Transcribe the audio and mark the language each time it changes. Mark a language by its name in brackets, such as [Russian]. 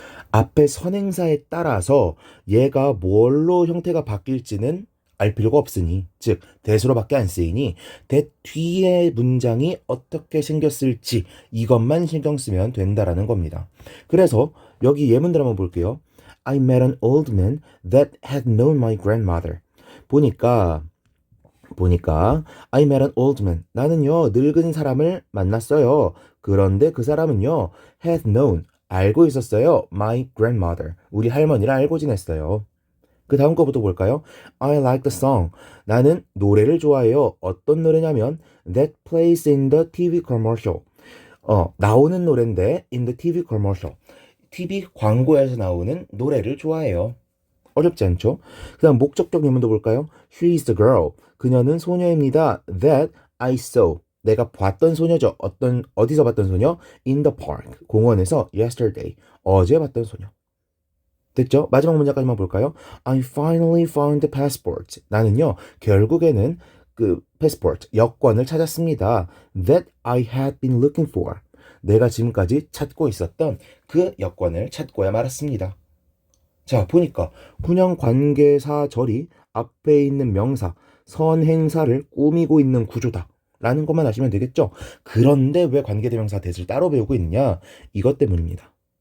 [Korean] 앞에 선행사에 따라서 얘가 뭘로 형태가 바뀔지는 알 필요가 없으니, 즉 that으로밖에 안 쓰이니 that 뒤에 문장이 어떻게 생겼을지 이것만 신경 쓰면 된다라는 겁니다. 그래서 여기 예문들 한번 볼게요. [English] I met an old man that had known my grandmother. [Korean] 보니까 [English] I met an old man. [Korean] 나는요, 늙은 사람을 만났어요. 그런데 그 사람은요, had known. 알고 있었어요. [English] My grandmother. [Korean] 우리 할머니를 알고 지냈어요. 그 다음 거부터 볼까요? [English] I like the song. [Korean] 나는 노래를 좋아해요. 어떤 노래냐면 [English] that plays in the TV commercial. [Korean] 나오는 노래인데 [English] in the TV commercial. [Korean] TV 광고에서 나오는 노래를 좋아해요. 어렵지 않죠? 그 다음 목적격 예문도 볼까요? [English] She is the girl. [Korean] 그녀는 소녀입니다. [English] That I saw. [Korean] 내가 봤던 소녀죠. 어디서 봤던 소녀? [English] In the park. [Korean] 공원에서 [English] yesterday. [Korean] 어제 봤던 소녀. 됐죠? 마지막 문장까지만 볼까요? [English] I finally found the passport. [Korean] 나는요, 결국에는 그 [English] passport, [Korean] 여권을 찾았습니다. [English] That I had been looking for. [Korean] 내가 지금까지 찾고 있었던 그 여권을 찾고야 말았습니다. 자, 보니까 그냥 관계사절이 앞에 있는 명사, 선행사를 꾸미고 있는 구조다 라는 것만 아시면 되겠죠? 그런데 왜 관계대명사 that을 따로 배우고 있느냐? 이것 때문입니다.